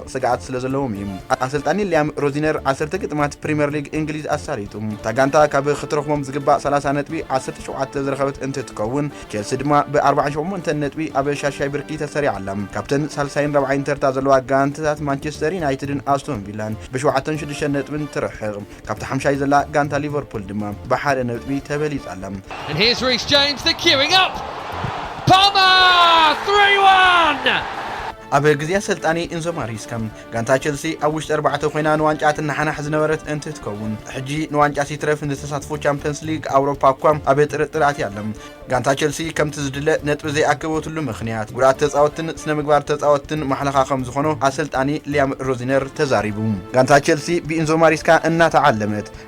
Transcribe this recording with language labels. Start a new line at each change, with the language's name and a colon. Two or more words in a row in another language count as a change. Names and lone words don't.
Tigrinya: ስጋኣት ስለ ዘለዎም እዩ አሰልጣኒ ሊያም ሮዚነር 10 ግጥማት ፕሪሚየር ሊግ እንግሊዝ ኣሳሪጡ እታ ጋንታ ካብ ክትረኽቦም ዝግባእ 30 ነጥቢ 17 ዝረኸበት እንትትከውን ቼልሲ ድማ ብ48 ነጥቢ ኣብ ሻሻይ ብርኪ ተሰሪዓ ኣላ ካብተን ሳልሳይን ረብዓይን ተርታ ዘለዋ ጋንታታት ማንቸስተር ዩናይትድን ኣስቶን ቪላን ብ7-6 ነጥብን ትርሕቕ ካብቲ ሓምሻይ ዘላ ጋንታ ሊቨርፑል ድማ ብ1 ነጥቢ ተበሊጻ ኣላ
English: Here's Reece James, they're queuing up. Palmer, 3-1.
Tigrinya: ኣብ ግዜ አሰልጣኒ ኢንዞ ማሪስካ ጋንታ ቼልሲ ኣብ ውሽጢ 4 ኮይና ንዋንጫት ንሓናሕ ዝነበረት እንትትከውን ሕጂ ንዋንጫ ሲትረፍ ንተሳትፎ ቻምፒየንስ ሊግ ኣውሮፓ እኳ ኣብ ጥርጥር ኣትያ ኣላ ጋንታ ቼልሲ ከምቲ ዝድለ ነጥቢ ዘይኣከበትሉ ምኽንያት ጉዳት ተጻወትን ስነ ምግባር ተጻወትን ማሕለኻ ከም ዝኾኑ አሰልጣኒ ሊያም ሮዚነር ተዛሪቡ ጋንታ ቼልሲ ብኢንዞ ማሪስካ እናተዓለመት